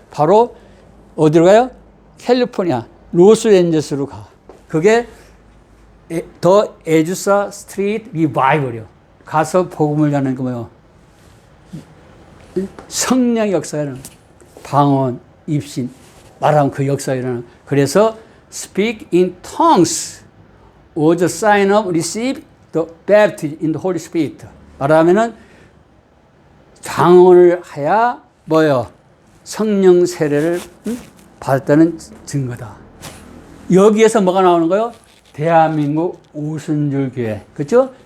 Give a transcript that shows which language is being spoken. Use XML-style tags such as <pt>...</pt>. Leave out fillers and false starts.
<ko>바로 어디로 가요? 캘리포니아 로스앤젤레스로 가. 그게 더 에주사 스트리트 리바이벌이요. 가서 복음을 전하는 거 뭐요? 성령 역사가 일어나는 방언, 입신, 말하면 그 역사가 일어나는.</ko> <en>그래서 speak in tongues was a sign of receive the baptism in the Holy Spirit.</en> <ko>말하면은 방언을 해야 뭐요? 성령 세례를 받았다는 증거다. 여기에서 뭐가 나오는 거요? 대한민국 오순절 교회, 그렇죠?</ko>